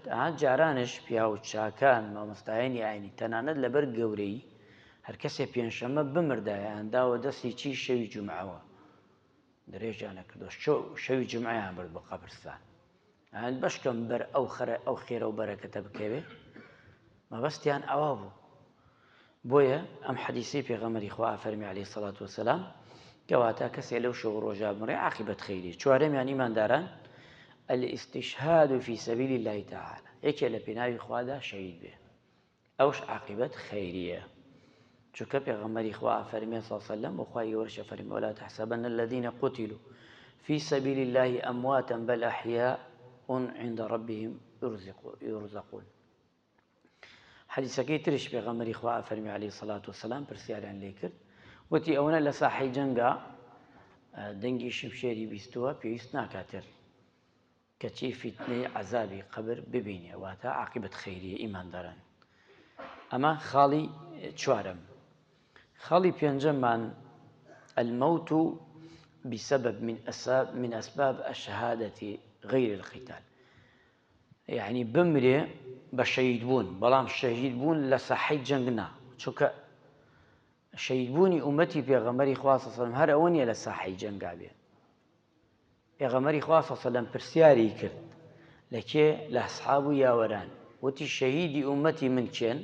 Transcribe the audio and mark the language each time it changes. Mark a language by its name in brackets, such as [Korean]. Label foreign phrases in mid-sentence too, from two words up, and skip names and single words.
[Central Kurdish] جارانش پیا و چاکان مامۆستایانی ئاینی تەنانەت لەبەر گەورەی هەر کەسێ پێنجشەممە بمردایە هەنداوە دەستی چی شەوی جومعەوە درێژیان نەکردو، شەوی جومعەیان برد بە قەبرستان. بەشکەم بەر ئەو خێرە و بەرەکەتە بکەوێ، مەبەستیان ئەوا بوو. بۆیە ئەم حەدیثەی پێغەمبەری خوا فەرمی [Arabic] عەلەیهی سەڵات وەسەلام [Central Kurdish] کەواتە کەسێ لەو شەو ڕۆژە بمڕێ عاقبەت خەیری. چوارەمیان ئیمانداران [Arabic] الاستشهاد في سبيل الله تعالى، [Central Kurdish] یەکێ لە پێناوی خوادا شەهید بێ، ئەوش عاقبەت خەیریە. چونکە پێغەمبەری خوا فەرمی [Arabic] صلی الله علیه و سلم [Central Kurdish] وخوای گەورەش فەرمی [Arabic] ولا تحسبن الذين قتلوا في سبيل الله أمواتا بل أحياء عند ربهم يرزقون. [Central Kurdish] حەدیثەکەی ترش پێغەمبەری خوا فەرمی [Arabic] عەلەیهی سەڵات وەسەلام [Central Kurdish] پرسیاریان لێ کرد، وتی ئەوەنە لە ساحەی جەنگا دەنگی شمشێری بیستووە پێویست ناکاتر کەچی فیتنەی عەزابی قەبر ببینێ، واتە عاقبەت خەیریە ئیمانداران. ئەمە خاڵی چوارەم. خاڵی پێنجەممان [Arabic] الموت بسبب من أسباب الشهادة غير القتال، يعني [Central Kurdish] بمرێ بە شەهید بوون، بەڵام شەهید بوون لە ساحەی جەنگ نا، چونکە شەهید بوونی ئومەتی پێغەمبەری خوا [Arabic] صلی الله علیه و سلم [Central Kurdish] هەر ئەوە نییە لە ساحەی جەنگا بێ. پێغەمبەری خوا [Arabic] صلی الله علیه و سلم [Central Kurdish] پرسیاری کرد لە کێ؟ لە ئەسحاب و یاوەران، وتی شەهیدی ئومەتی من کێن؟